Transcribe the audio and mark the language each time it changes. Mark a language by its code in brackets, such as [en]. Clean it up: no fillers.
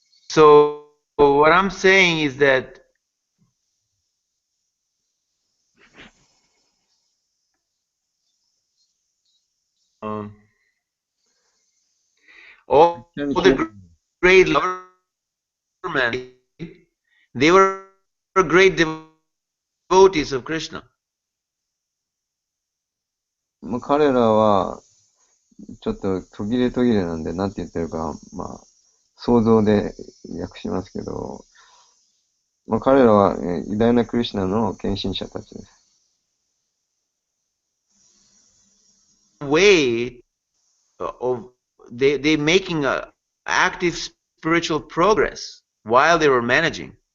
[en] So, what I'm saying is that all the great government, they were great devotees of Krishna. [ja] まあ、彼らは、ちょっと途切れ途切れなんで、なんて言ってるか、まあ、想像で訳しますけど、まあ、彼らは、偉大なクリシュナの献身者たちです。 [en] Way of they making a active spiritual progress while they were managing.